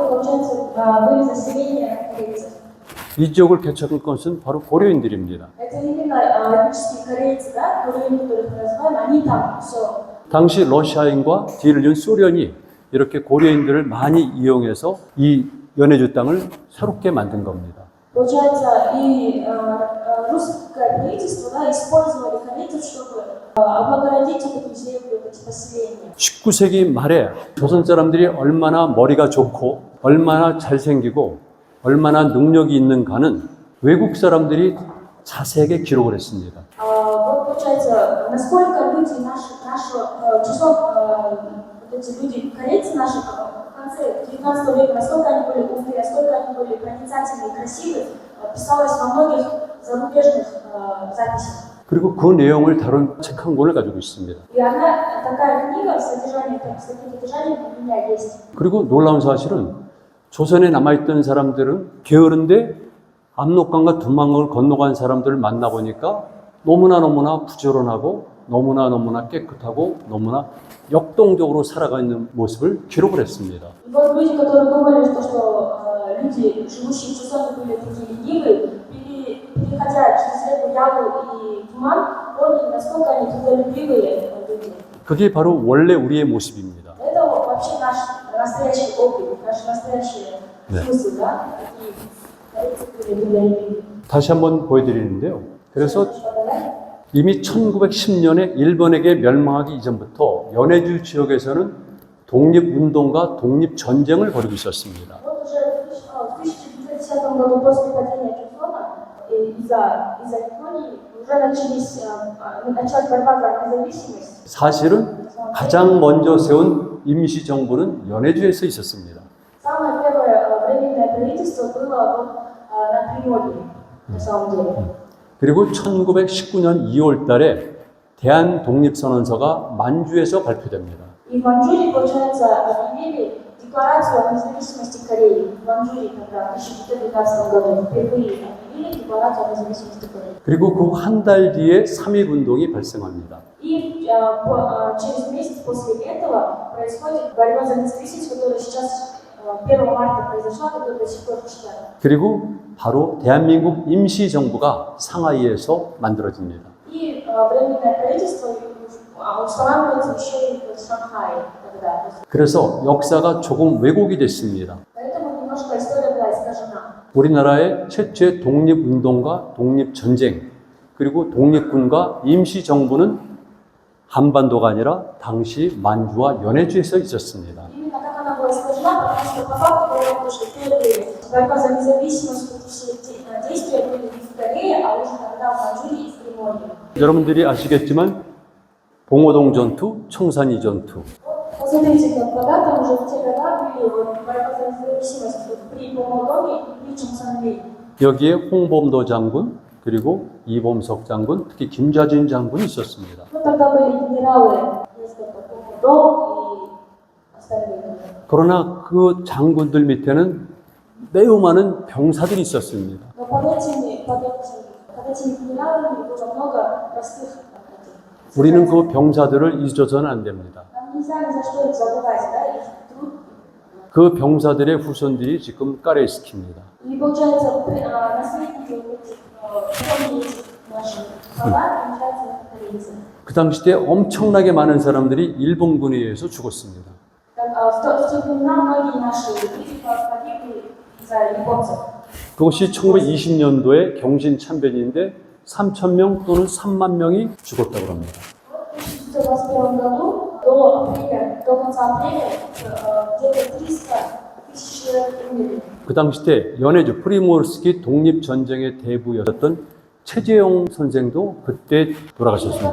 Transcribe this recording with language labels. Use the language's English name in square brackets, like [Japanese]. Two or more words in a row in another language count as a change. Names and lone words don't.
[Russian] Там, получается, были заселения корейцев. [Korean] 이 지역을 개척한 것은 바로 고려인들입니다. [Russian] Это именно этнические корейцы, да, которые, которых мы называем, они там все. [Korean] 당시 러시아인과 뒤를 이은 소련이 이렇게 고려인들을 많이 이용해서 이 연해주 땅을 새롭게 만든 겁니다. [Russian] Получается, и русское правительство, да, использовали корейцев, чтобы облагородить вот эту землю, вот эти поселения. [Korean] 19세기 말에 조선 사람들이 얼마나 머리가 좋고 얼마나 잘생기고 얼마나 능력이 있는가는 외국 사람들이 자세하게 기록을 했습니다. [Russian] Вот получается, насколько люди нашего часов, вот эти люди, корейцы наши, в конце 19 века, насколько они были умны, насколько они были проницательны и красивы, писалось во многих зарубежных записях. [Korean] 그리고 그 내용을 다룬 책 한 권을 가지고 있습니다. [Russian] И одна такая книга, содержание, у меня есть. [Korean] 그리고 놀라운 사실은 조선에 남아있던 사람들은 게으른데 압록강과 두만강을 건너간 사람들을 만나보니까 너무나 부지런하고 너무나 깨끗하고 너무나 역동적으로 살아가는 모습을 기록을 했습니다. [Russian] И вот люди, которые думали, что люди, живущие в Чусоне, были такие ленивые, переходя через реку Ялу и Туман, поняли, насколько они трудолюбивые люди. [Korean] 그게 바로 원래 우리의 모습입니다. [Russian] Это вообще наш настоящий опыт, наш настоящий смысл, да? Такие корейцы были трудолюбивые. [Korean] 다시 한번 보여드리는데요. 그래서 이미 1910년에 일본에게 멸망하기 이전부터 연해주 지역에서는 독립운동과 독립전쟁을 벌이고 있었습니다. [Russian] Вот уже в 1910 году после падения Чусона из-за Японии уже началась борьба за независимость. [Korean] 사실은 가장 먼저 세운 임시정부는 연해주에서 있었습니다. [Russian] Самое первое временное правительство было вот на Приморье, на самом деле. [Korean] 그리고 1919년 2월 달에 대한독립선언서가 만주에서 발표됩니다. [Russian] И в Манчжурии, получается, объявили декларацию о независимости Кореи. В Манчжурии, когда в 1912 году впервые объявили декларацию о независимости Кореи. [Korean] 그리고 그 한 달 뒤에 3.1운동이 발생합니다. [Russian] И через месяц после этого происходит борьба за независимость, которая сейчас 1 марта произошла, которая до сих пор читаем. [Korean] 그리고 바로 대한민국 임시정부가 상하이에서 만들어집니다. [Russian] И временное правительство устанавливается еще и в Шанхае тогда. [Korean] 그래서 역사가 조금 왜곡이 됐습니다. [Russian] Поэтому немножко история была искажена. [Korean] 우리나라의 최초의 독립운동과 독립전쟁, 그리고 독립군과 임시정부는 한반도가 아니라 당시 만주와 연해주에서 있었습니다. [Russian] Именно как она была искажена, потому что по факту было, что первые борьба за независимость, вот эти все действия были не в Корее, а уже тогда в Манчжурии и в Приморье. [Korean] 여러분들이 아시겠지만 봉오동 전투, 청산리 전투, [Russian] Посмотрите, как когда-то уже в те года были вот борьба за независимость вот при Помодоне и при Чонсанли. [Korean] 여기에 홍범도 장군, 그리고 이범석 장군, 특히 김좌진 장군이 있었습니다. [Russian] Ну, тогда были генералы, несколько Помодо и остальные. [Korean] 그러나 그 장군들 밑에는 매우 많은 병사들이 있었습니다. [Russian] Но под этими генералами было много простых людей. [Korean] 우리는 그 병사들을 잊어서는 안 됩니다. [Russian] Нам нельзя ни за что их забывать, да, их труд. [Korean] 그 병사들의 후손들이 지금 까레스키입니다. [Russian] И получается, наследники этих наших солдат, получается, корейцы. [Korean] 그 당시 때 엄청나게 많은 사람들이 일본군에 의해서 죽었습니다. [Russian] В те времена многие наши люди погибли из-за японцев. [Korean] 그것이 1920년도에 경신 참변인데 3,000명 또는 3만 명이 죽었다고 합니다. [Russian] В 1921 году до конца апреля где-то 300 тысяч человек умерли. [Korean] 그 당시 때 연해주 프리모르스키 독립전쟁의 대부였던 최재형 선생도 그때 돌아가셨습니다.